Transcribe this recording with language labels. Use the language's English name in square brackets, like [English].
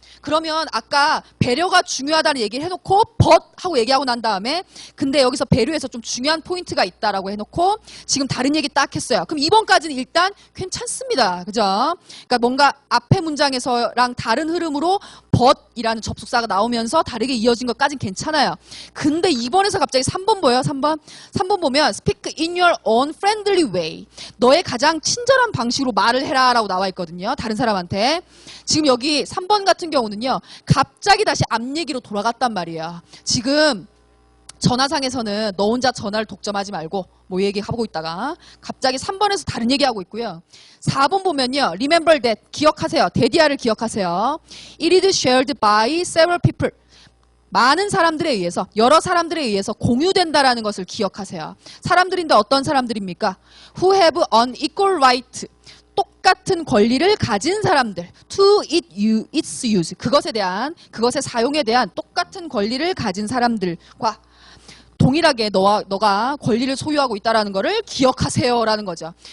[Korean] 그러면 아까 배려가 중요하다는 얘기를 해놓고 but 하고 얘기하고 난 다음에 근데 여기서 배려에서 좀 중요한 포인트가 있다라고 해놓고 지금 다른 얘기 딱 했어요. 그럼 2번까지는 일단 괜찮습니다. 그죠? 그러니까 뭔가 앞에 문장에서랑 다른 흐름으로 but이라는 접속사가 나오면서 다르게 이어진 것까지는 괜찮아요. 근데 2번에서 갑자기 3번 뭐예요? 3번 보면 [English] speak in your own friendly way. [Korean] 너의 가장 친절한 방식으로 말을 해라 라고 나와 있거든요. 다른 사람한테. 지금 여기 3번 같은 경우는요. 갑자기 다시 앞 얘기로 돌아갔단 말이에요. 지금 전화상에서는 너 혼자 전화를 독점하지 말고 뭐 얘기하고 있다가 갑자기 3번에서 다른 얘기하고 있고요. 4번 보면요. [English] Remember that. [Korean] 기억하세요. 데디아를 기억하세요. [English] It is shared by several people. [Korean] 많은 사람들에 의해서 여러 사람들에 의해서 공유된다라는 것을 기억하세요. 사람들인데 어떤 사람들입니까? [English] Who have an equal right. [Korean] 똑같은 권리를 가진 사람들. [English] To its use. [Korean] 그것의 사용에 대한 똑같은 권리를 가진 사람들과 동일하게 너가 권리를 소유하고 있다는 것을 기억하세요라는 거죠.